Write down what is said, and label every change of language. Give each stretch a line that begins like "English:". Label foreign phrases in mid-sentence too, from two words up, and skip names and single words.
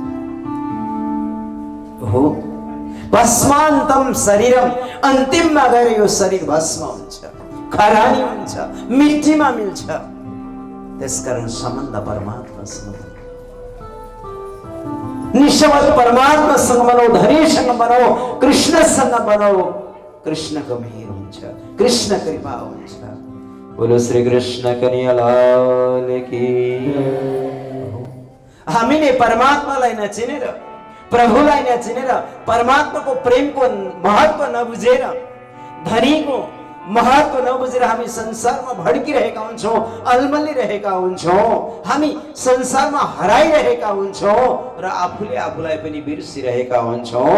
Sanskrit: हो भस्मान्तम शरीरम,
Nepali: अन्तिममा गएर यो शरीर भस्म हुन्छ, खरानी हुन्छ, मिट्टीमा मिल्छ। त्यसकारण सम्बन्ध परमात्मासँग। निशब्द परमात्मासँग बनो, धनीसँग बनो, कृष्णसँग बनो। कृष्णको मेहर हुन्छ, कृष्ण कृपा हुन्छ।
Hindi: बोलो श्री कृष्ण कन्हैया लाल की।
Nepali: हामीले परमात्मालाई नचिनेर, प्रभुलाई नचिनेर, परमात्माको प्रेमको महत्व नबुझेर, धनीको महत्व नबुझेर हामी संसारमा भड्किरहेका हुन्छौँ, अल्मलिरहेका हुन्छौँ, हामी संसारमा हराइरहेका हुन्छौँ र आफूले आफूलाई पनि बिर्सिरहेका हुन्छौँ।